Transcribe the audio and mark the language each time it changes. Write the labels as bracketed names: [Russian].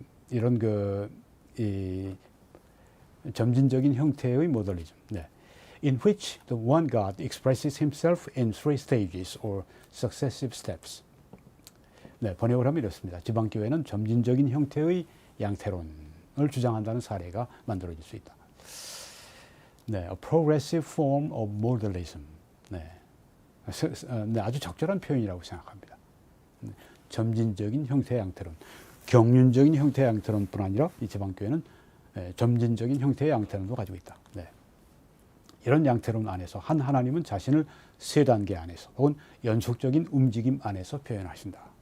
[Korean] 이런 이 점진적인 형태의 모더니즘. 네. [English] In which the one God expresses himself in three stages or successive steps. [Korean] 네, 번역을 하면 이렇습니다. 지방교회는 점진적인 형태의 양태론을 주장한다는 사례가 만들어질 수 있다. [English] 네, a progressive form of modernism. [Korean] 네, 네, 아주 적절한 표현이라고 생각합니다. 네, 점진적인 형태의 양태론, 경륜적인 형태의 양태론뿐 아니라 이 지방교회는 점진적인 형태의 양태론도 가지고 있다. 네. 이런 양태론 안에서 한 하나님은 자신을 세 단계 안에서 혹은 연속적인 움직임 안에서 표현하신다.